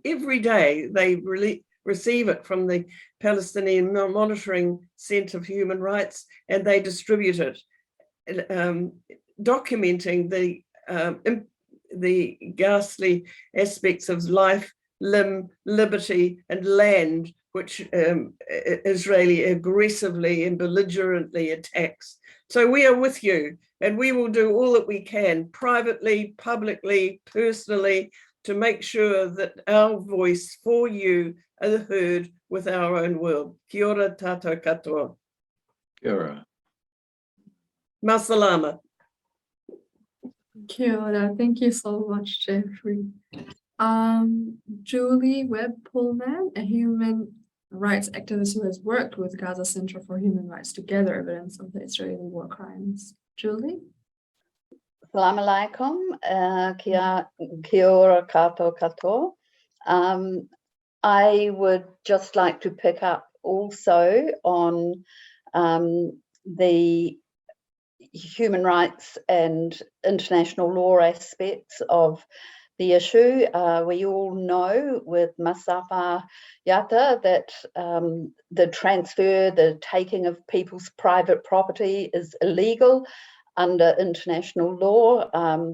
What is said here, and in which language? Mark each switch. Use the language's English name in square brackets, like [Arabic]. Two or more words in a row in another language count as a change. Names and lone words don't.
[English] Every day they receive it from the Palestinian Monitoring Center for Human Rights, and they distribute it, documenting the ghastly aspects of life, limb, liberty, and land, which Israeli aggressively and belligerently attacks. So we are with you, and we will do all that we can, privately, publicly, personally, to make sure that our voice for you is heard with our own world. [Māori] Kia ora tātou katoa. Kia ora. Masalama. Kia ora. [English] Thank you so much, Jeffrey. Julie Webb-Pullman, a human rights activist who has worked with Gaza Center for Human Rights to gather evidence of the Israeli war crimes. Julie? [Arabic] السلام عليكم, [Māori] kia ora koutou katoa. [English] I would just like to pick up also on the human rights and international law aspects of the issue. We all know with Masafer Yatta that the transfer, the taking of people's private property is illegal under international law.